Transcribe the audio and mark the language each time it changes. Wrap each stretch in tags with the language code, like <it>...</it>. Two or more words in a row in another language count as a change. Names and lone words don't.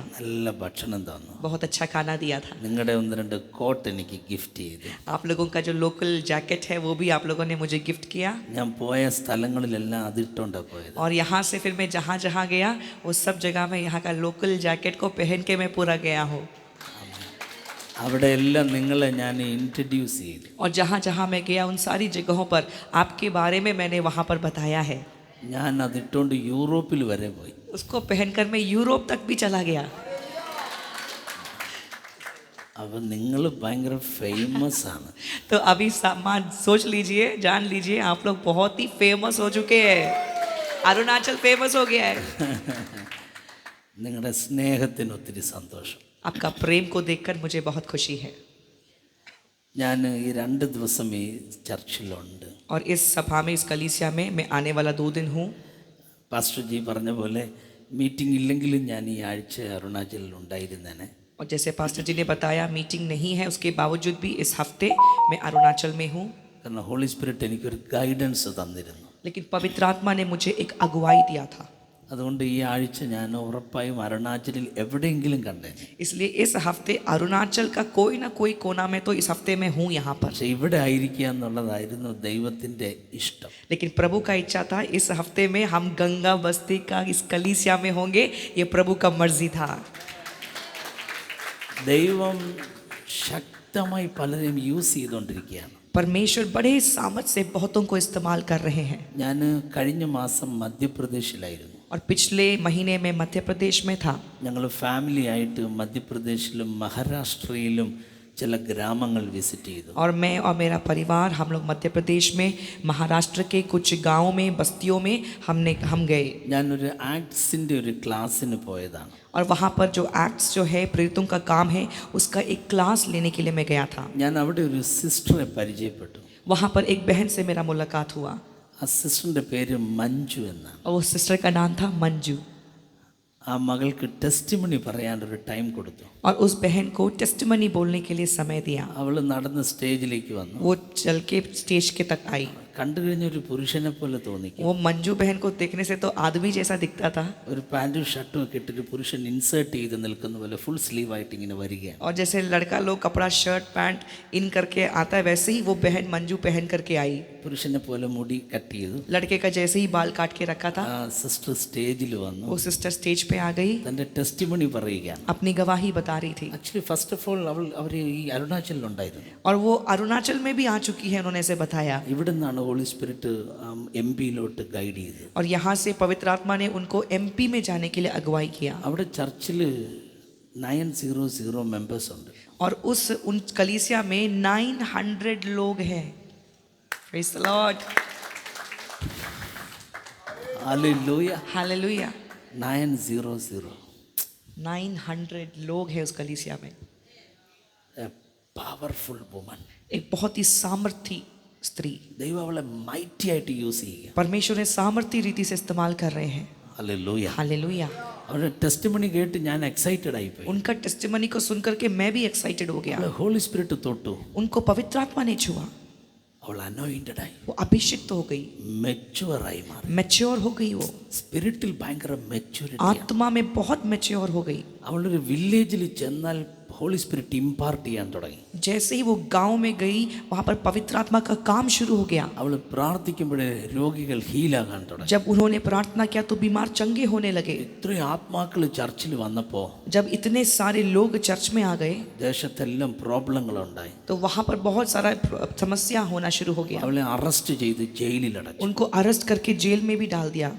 <ml>നല്ല ഭക്ഷണം തന്നു.</ml> <hi>बहुत अच्छा खाना दिया था।</hi> <ml>നിങ്ങളുടെ ഒന്ന് രണ്ട് കോട്ട് എനിക്ക് ഗിഫ്റ്റ് ചെയ്തു.</ml> <hi>आप लोगों का जो</hi> <en>local jacket</en> <hi>है वो भी आप लोगों ने मुझे गिफ्ट किया।</hi> <ml>ഞാൻ പോയ സ്ഥലങ്ങളിലെല്ലാം അതിട്ടുകൊണ്ടാണ് പോയത്.</ml> <hi>और यहाँ से फिर मैं जहाँ जहाँ गया वो सब जगह में यहाँ का</hi> <en>local jacket</en> <hi>को पहन के मैं पूरा गया हूँ।</hi> <ml>അവിടെ എല്ലാം നിങ്ങളെ ഞാൻ ഇൻട്രൊഡ്യൂസ് ചെയ്തു.</ml> <hi>और जहाँ जहाँ मैं गया उन सारी जगहों पर आपके बारे में मैंने वहाँ पर बताया है।</hi> <ml>ഞാൻ അതിട്ടുകൊണ്ട് യൂറോപ്പിൽ വരെ പോയി.</ml> <hi>उसको पहनकर मैं यूरोप तक भी चला गया।</hi> <ml>അപ്പം നിങ്ങൾ ഭയങ്കര ഫേമസ് ആണ്.</ml> <hi>तो अभी सामान सोच लीजिए, जान लीजिए, आप लोग बहुत ही फेमस हो चुके हैं। अरुणाचल फेमस हो गया है।</hi> <ml>നിങ്ങളുടെ സ്നേഹത്തിന് ഒത്തിരി സന്തോഷം.</ml> <hi>आपका प्रेम को देखकर मुझे बहुत खुशी है।</hi> <ml>ഞാൻ ഈ 2 ദിവസം ഈ ചർച്ചിലുണ്ട്.</ml> <hi>और इस सभा में, इस कलीसिया में मैं आने वाला 2 दिन हूँ।</hi> <ml>പാസ്റ്റർ ജി പറഞ്ഞ പോലെ മീറ്റിംഗ് ഇല്ലെങ്കിലും ഞാൻ ഈ ആഴ്ച അരുണാചലിൽ ഉണ്ടായിരുന്നേനെ.</ml> <hi>और जैसे पास्टर जी ने बताया मीटिंग नहीं है, उसके बावजूद भी इस हफ्ते मैं अरुणाचल में हूँ।</hi> <ml>കാരണം</ml> <en>Holy Spirit</en> <ml>എനിക്കൊരു ഗൈഡൻസ് തന്നിരുന്നു.</ml> <hi>लेकिन पवित्र आत्मा ने मुझे एक अगुवाई दिया था।</hi> <ml>അതുകൊണ്ട് ഈ ആഴ്ച ഞാൻ ഉറപ്പായും അരുണാചലിൽ എവിടെയെങ്കിലും കണ്ടേനെ.</ml> <hi>इसलिए इस हफ्ते अरुणाचल का कोई ना कोई कोना में तो इस हफ्ते में हूँ यहाँ पर।</hi> <ml>പക്ഷെ ഇവിടെ ആയിരിക്കുക എന്നുള്ളതായിരുന്നു ദൈവത്തിൻ്റെ ഇഷ്ടം.</ml> <hi>लेकिन प्रभु का इच्छा था इस हफ्ते में हम गंगा बस्ती का इस कलीसिया में होंगे, ये प्रभु का मर्जी था।</hi> <ml>ദൈവം ശക്തമായി പലരെയും യൂസ് ചെയ്തുകൊണ്ടിരിക്കുകയാണ്.</ml> <hi>परमेश्वर बड़े सामर्थ से बहुतों को इस्तेमाल कर रहे हैं।</hi> <ml>ഞാൻ കഴിഞ്ഞ മാസം മധ്യപ്രദേശിലായിരുന്നു.</ml> <hi>और पिछले महीने में मध्य प्रदेश में था।</hi> <ml>ഞങ്ങൾ ഫാമിലി ആയിട്ട് മധ്യപ്രദേശിലും മഹാരാഷ്ട്രയിലും ചില ഗ്രാമങ്ങൾ വിസിറ്റ് ചെയ്തു.</ml> <hi>और मैं और मेरा परिवार हम लोग मध्य प्रदेश में, महाराष्ट्र के कुछ गांवों में, बस्तियों में हम गए।</hi> <ml>ഞാനൊരു ആക്ട്സിൻ്റെ ഒരു ക്ലാസ്സിന് പോയതാണ്.</ml> <hi>और वहाँ पर जो एक्ट्स जो है प्रेरितों का काम है उसका एक क्लास लेने के लिए मैं गया था।</hi> <ml>ഞാൻ അവിടെ ഒരു സിസ്റ്ററെ പരിചയപ്പെട്ടു.</ml> <hi>वहाँ पर एक बहन से मेरा मुलाकात हुआ</hi> <ml>ആ സിസ്റ്ററിൻ്റെ പേര് മഞ്ജു എന്നാണ്.</ml> <hi>और वो सिस्टर का नाम था मंजू.</hi> <ml>ആ മകൾക്ക് ടെസ്റ്റിമണി പറയാനൊരു ടൈം കൊടുത്തു.</ml> <hi>और उस बहन को टेस्टिमनी बोलने के लिए समय दिया.</hi> <ml>അവൾ നടന്ന് സ്റ്റേജിലേക്ക് വന്നു.</ml> <hi>वो चल के स्टेज के तक आई.</hi> <ml>കണ്ടു കഴിഞ്ഞ ഒരു പുരുഷനെ പോലെ തോന്നിക്കും.</ml> <hi>वो मंजू बहन को देखने से तो आदमी जैसा दिखता था.</hi> <ml>ഒരു പാൻറ്റും ഷർട്ടും ഒക്കെ ഇട്ടൊരു പുരുഷൻ ഇൻസേർട്ട് ചെയ്ത് നിൽക്കുന്ന പോലെ</ml> <en>full sleeve</en> <ml>ആയിട്ട് ഇങ്ങനെ വരികയാണ്.</ml> <hi>और जैसे लड़का लोग कपड़ा</hi> <en>shirt pant</en> <hi>इन करके आता है वैसे ही वो बहन मंजू पहन करके आई.</hi> <ml>പുരുഷനെ പോലെ മുടി കട്ട് ചെയ്തു.</ml> <hi>लड़के का जैसे ही बाल काट के रखा था.</hi> <ml>ആ സിസ്റ്റർ സ്റ്റേജിൽ വന്നു.</ml> <hi>वो सिस्टर स्टेज पे आ गई.</hi> <ml>തൻ്റെ ടെസ്റ്റിമണി പറയുകയാണ്.</ml> <hi>अपनी गवाही बता रही थी.</hi> <en>actually first of all</en> <ml>അവർ ഈ അരുണാചലിലുണ്ടായിരുന്നു.</ml> <hi>और वो अरुणाचल में भी आ चुकी है. उन्होंने ऐसे बताया.</hi> <ml>ഇവിടെ നിന്നാണ്</ml> <en>Holy Spirit</en> <ml>MP-ലോട്ട് ഗൈഡ് ചെയ്തത്.</ml> <hi>और यहाँ से पवित्र आत्मा ने उनको MP में जाने के लिए अगुवाई किया.</hi> <ml>അവിടെ ചർച്ചിൽ 900 മെമ്പേഴ്സ് ഉണ്ട്.</ml> <hi>और उन कलीसिया में 900 लोग हैं.</hi> <en>Praise the Lord.</en> <ml>ഹല്ലേലൂയ.</ml> <en>Hallelujah.</en> <hi>900. 900 लोग हैं उस कलीसिया में.</hi> <en>A powerful woman.</en> <hi>एक बहुत ही सामर्थी स्त्री.</hi> <ml>ദൈവം അവളെ മൈറ്റി ആയിട്ട് യൂസ് ചെയ്യുക.</ml> <hi>परमेश्वर ने सामर्थी रीति से इस्तेमाल कर रहे हैं.</hi> <ml>ഹല്ലേലൂയ.</ml> <hi>हालेलुया.</hi> <ml>അവളുടെ ടെസ്റ്റിമണി കേട്ട് ഞാൻ എക്സൈറ്റഡ് ആയിപ്പോയി.</ml> <hi>उनका टेस्टिमनी को सुनकर के मैं भी एक्साइटेड हो गया.</hi> <en>Holy Spirit</en> <ml>തൊട്ടു.</ml> <hi>उनको पवित्र आत्मा ने छुआ.</hi> <ml>അവൾ അനോയിന്റഡ് ആയി.</ml> <hi>वो अभिषिक्त हो गई.</hi> <ml>മെച്യൂർ ആയി മാറി.</ml> <hi>मैच्योर हो गई. वो</hi> <ml>സ്പിരിറ്റിൽ ഭയങ്കര മെച്യൂരിറ്റി.</ml> <hi>आत्मा में बहुत मैच्योर हो गई.</hi> <ml>അവളൊരു വില്ലേജിൽ ചെന്നാൽ</ml> <en>Holy Spirit</en> <ml>ഇമ്പാർട്ട് ചെയ്യാൻ തുടങ്ങി.</ml> <hi>जैसे ही वो गांव में गई वहां पर पवित्र आत्मा का काम शुरू हो गया.</hi> <ml>അവൾ പ്രാർത്ഥിക്കുമ്പോഴേ രോഗികൾ ഹീലാകാൻ തുടങ്ങി.</ml> <hi>जब उन्होंने प्रार्थना किया तो बीमार चंगे होने लगे.</hi> <ml>ഇത്രയും ആത്മാക്കൾ ചർച്ചിൽ വന്നപ്പോൾ</ml> <hi>जब इतने सारे लोग चर्च में आ गए</hi> <ml>ദേശത്തെല്ലാം പ്രോബ്ലങ്ങളുണ്ടായി.</ml> <hi>तो वहां पर बहुत सारा समस्या होना शुरू हो गया.</hi> <ml>അവളെ അറസ്റ്റ് ചെയ്ത് ജയിലിലടച്ചു.</ml> <hi>उनको अरेस्ट करके जेल में भी डाल दिया.</hi>